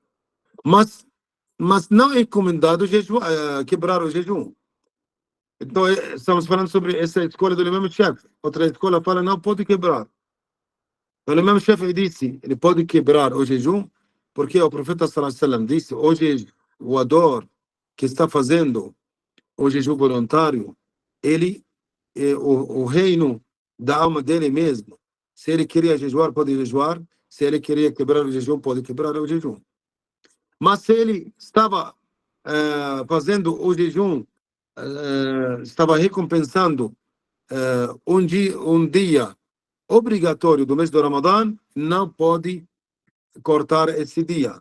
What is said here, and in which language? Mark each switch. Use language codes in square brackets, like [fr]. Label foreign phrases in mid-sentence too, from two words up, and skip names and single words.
[pt] Mas não é recomendado quebrar o jejum. Então, estamos falando sobre essa escola do Imam Shafi'i. Outra escola fala não pode quebrar. Então, o Imam Shafi'i disse, ele pode quebrar o jejum, porque o profeta [ar] صلى الله عليه وسلم [pt] disse, o jejuador que está fazendo o jejum voluntário, ele é o reino da alma dele mesmo. Se ele queria jejuar, pode jejuar. Se ele queria quebrar o jejum, pode quebrar o jejum. Mas se ele estava fazendo o jejum, estava recompensando um dia obrigatório do mês do Ramadã, não pode cortar esse dia.